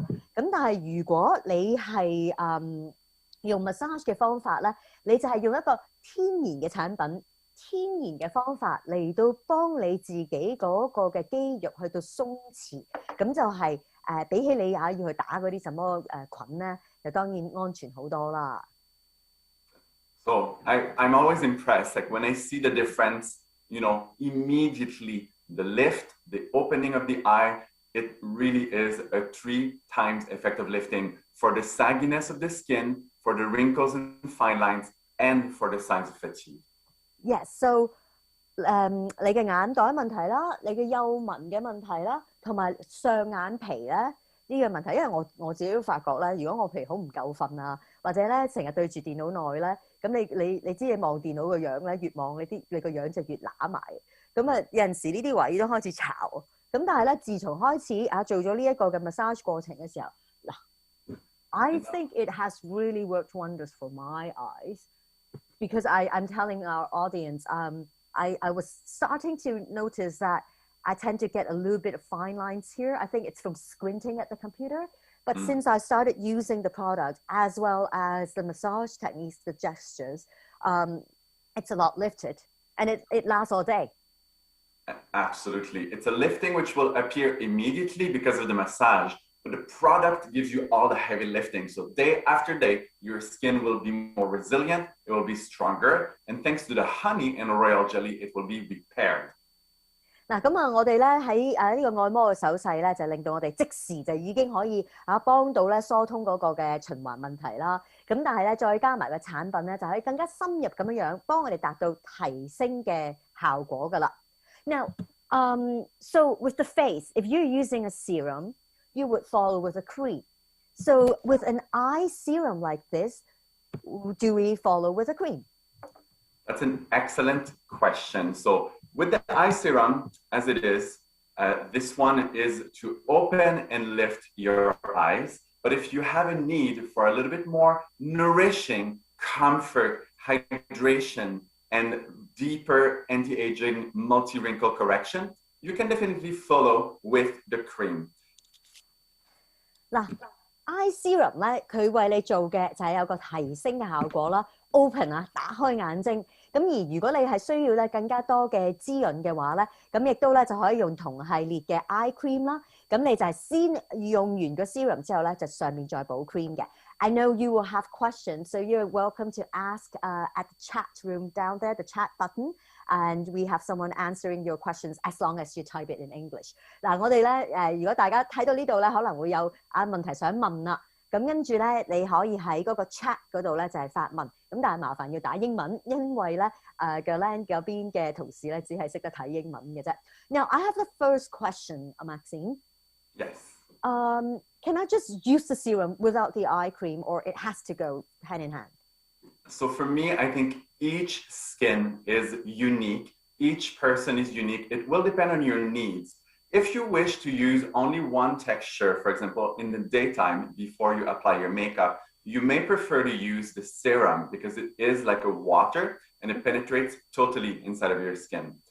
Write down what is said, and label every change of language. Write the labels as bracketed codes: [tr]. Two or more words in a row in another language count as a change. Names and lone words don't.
[yue] 咁但係如果你係用 massage 嘅方法咧，你就係用一個天然嘅產品。天然嘅方法嚟到幫你自己嗰個嘅肌肉去到鬆弛，咁就係比起你要去打嗰啲什麼菌咧，就當然安全好多啦。 [en] So I'm always impressed, like when I see the difference, you know, immediately the lift, the opening of the eye, it really is a 3 times effect of lifting for the sagginess of the skin, for the wrinkles and fine lines, and for the signs of fatigue. Yes, so [yue] 你嘅眼袋問題啦，你嘅幼紋嘅問題啦，同埋上眼皮咧呢個問題，因為我自己都發覺咧，如果我譬如好唔夠瞓啊，或者咧成日對住電腦耐咧，咁你知你望電腦個樣咧，越望你個樣就越揦埋，咁啊有陣時呢啲位都開始巢，咁但係咧自從開始做咗呢一個嘅 massage 過程嘅時候，嗱 ， [en] I think it has really worked wonders for my eyes. Because I'm telling our audience, I was starting to notice that I tend to get a little bit of fine lines here. I think it's from squinting at the computer. But since I started using the product as well as the massage techniques, the gestures, it's a lot lifted. And it lasts all day. Absolutely. It's a lifting which will appear immediately because of the massage. But the product gives you all the heavy lifting. So day after day, your skin will be more resilient, it will be stronger, and thanks to the honey and royal jelly, it will be repaired. [yue] 嗱，咁啊，我哋咧喺呢個按摩嘅手勢咧，就令到我哋即時就已經可以幫到咧疏通嗰個嘅循環問題啦。咁但係咧，再加埋個產品咧，就可以更加深入咁樣幫我哋達到提升嘅效果噶啦。 [en] Now, so with the face, if you're using a serum, you would follow with a cream. So with an eye serum like this, do we follow with a cream? That's an excellent question. So with the eye serum, as it is, this one is to open and lift your eyes. But if you have a need for a little bit more nourishing, comfort, hydration, and deeper anti-aging multi-wrinkle correction, you can definitely follow with the cream. [yue] 嗱， [en] eye serum [yue] 咧，佢為你做嘅就係有個提升嘅效果啦 ，open 啊，打開眼睛。咁而如果你係需要咧更加多嘅滋潤嘅話咧，咁亦都咧就可以用同系列嘅 [en] eye cream [yue] 啦。咁你就係先用完個 serum 之後咧，就上面再補 cream 嘅。 [en] I know you will have questions, so you're welcome to ask at the chat room down there, the chat button, and we have someone answering your questions as long as you type it in English. [yue] 嗱，我哋咧如果大家睇到呢度咧，可能會有問題想問啦。咁跟住咧，你可以喺嗰個 chat 嗰度咧就係發問，咁但係麻煩要打英文，因為咧GUERLAIN 嗰邊嘅同事咧只係識得睇英文嘅啫。 [en] Now I have the first question, Maxime. Yes. Can I just use the serum without the eye cream, or it has to go hand in hand? So for me, I think each skin is unique. Each person is unique. It will depend on your needs. If you wish to use only one texture, for example, in the daytime before you apply your makeup, you may prefer to use the serum because it is like a water and it penetrates totally inside of your skin.